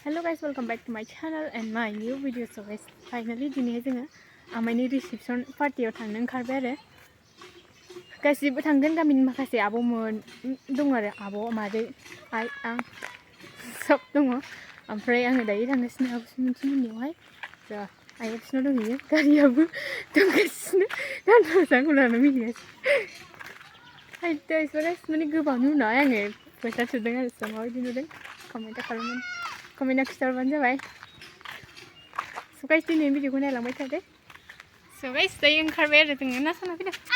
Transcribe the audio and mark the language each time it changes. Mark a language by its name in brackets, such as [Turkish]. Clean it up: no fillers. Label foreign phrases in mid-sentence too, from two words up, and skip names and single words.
[English] guys, welcome back to my channel and my new video. So guys, finally [Bodo] दिनै जोङो आमाइनि रिसेपशन पार्टियाव थांनो ओंखारबाय आरो गासिबो थांगोन गामिनि माखासे आब'मोन दं आरो आब' मादै आइ आं सब दङ ओमफ्राय आङो दायो थांगासिनो आब'मोननियावहाय दा आइया बिसिनाव दंहैयो गारियाबो दंगासिनो दानथावजां उनावनो मिनिगासिनो हायदा इसेबां माने गोबांनि उनाव आङो फैसा सुदों आरो सो माबायदि नुदों कमेन्टआव खिन्थाहरबानो जाबाय [English] so guys [Bodo] दिनै भिडिअखौ नायलांबाय थादो [English] so guys [Bodo] दायो ओंखारबाय आरो जोङो ना साना फैदो